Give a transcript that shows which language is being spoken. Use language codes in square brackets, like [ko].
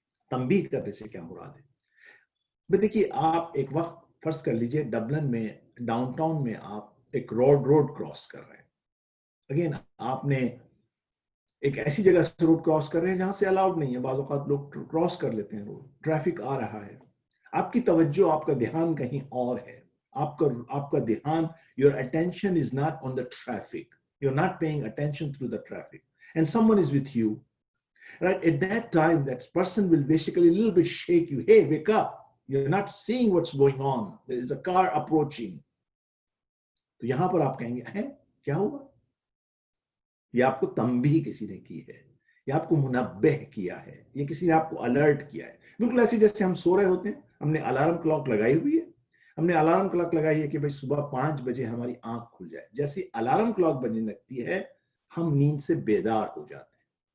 [ur] تنبیہ کرنے سے کیا مراد ہے۔ دیکھیے آپ ایک وقت فرض کر لیجئے ڈبلن میں ڈاؤن ٹاؤن میں آپ ایک روڈ کراس کر رہے ہیں۔ اگین آپ نے ایک ایسی جگہ سے روڈ کراس کر رہے ہیں جہاں سے الاؤڈ نہیں ہے، بعض اوقات لوگ کراس کر لیتے ہیں روڈ، ٹریفک آ رہا ہے، آپ کی توجہ، آپ کا دھیان کہیں اور ہے، آپ کا دھیان، [en] your attention is not on the traffic, you're not paying attention through the traffic, and someone is with you, right? At that time that person will basically a little bit shake you, hey wake up, you're not seeing what's going on, there is a car approaching. [ur] تو یہاں پر آپ کہیں گے ہیں کیا ہوا؟ یہ آپ کو تنبیہ کسی نے کی ہے، یہ آپ کو منبہ کیا ہے، یہ کسی نے آپ کو الرٹ کیا ہے۔ بالکل ایسے جیسے ہم سو رہے ہوتے ہیں، ہم نے الارم کلاک لگائی ہوئی ہے، ہم نے الارم کلاک لگائی ہے کہ بھئی صبح 5 بجے ہماری آنکھ کھل جائے، جیسے الارم کلاک بجنے لگتی ہے ہم نیند سے بیدار ہو جاتے ہیں۔